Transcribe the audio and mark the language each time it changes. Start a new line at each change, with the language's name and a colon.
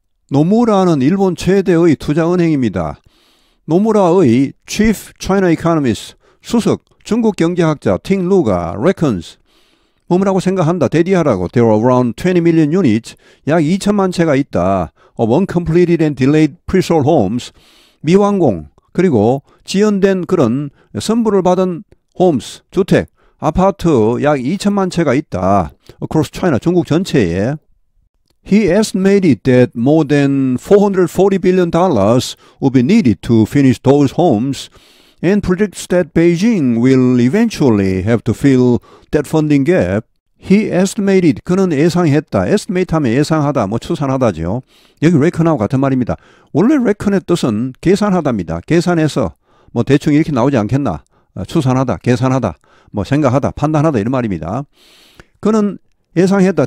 Korean: 노무라는 일본 최대의 투자은행입니다. 노무라의
English: chief China economist
Korean: 수석 중국 경제학자 팅 루가 reckons 뭐라고 생각한다. 대디하라고.
English: There are around 20 million units.
Korean: 약 2천만 채가 있다.
English: Of uncompleted and delayed pre-sold homes.
Korean: 미완공 그리고 지연된 그런 선불을 받은 homes, 주택, 아파트 약 2천만 채가 있다.
English: Across China,
Korean: 중국 전체에.
English: He estimated that more than $440 billion would be needed to finish those homes and predicts that Beijing will eventually have to fill that funding gap. He estimated,
Korean: 그는 예상했다. estimate 하면 예상하다, 뭐 추산하다죠. 여기 reckon하고 같은 말입니다. 원래 reckon의 뜻은 계산하다입니다. 계산해서 뭐 대충 이렇게 나오지 않겠나. 추산하다, 계산하다, 뭐 생각하다, 판단하다 이런 말입니다. 그는 예상했다.